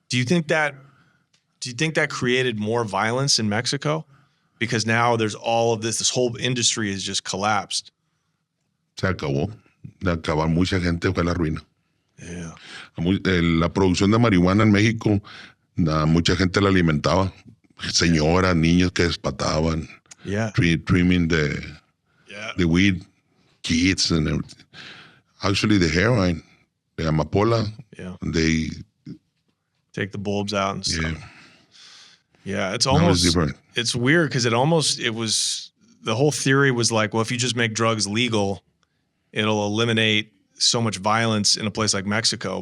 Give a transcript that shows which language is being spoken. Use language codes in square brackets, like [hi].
[en] Do you think that created more violence in Mexico? Because now there's all of this whole industry has just collapsed. [es] Se acabó. De acabar, mucha gente fue a la ruina. [en] Yeah. [es] La producción de marihuana en México, mucha gente la alimentaba. Señoras, niños que despataban. [en] Yeah. Trimming the weed, kids and everything. Actually, the heroin, the amapola, they take the bulbs out and stuff. Yeah, it's different. It's weird because the whole theory was like, well, if you just make drugs legal, it'll eliminate so much violence in a place like Mexico.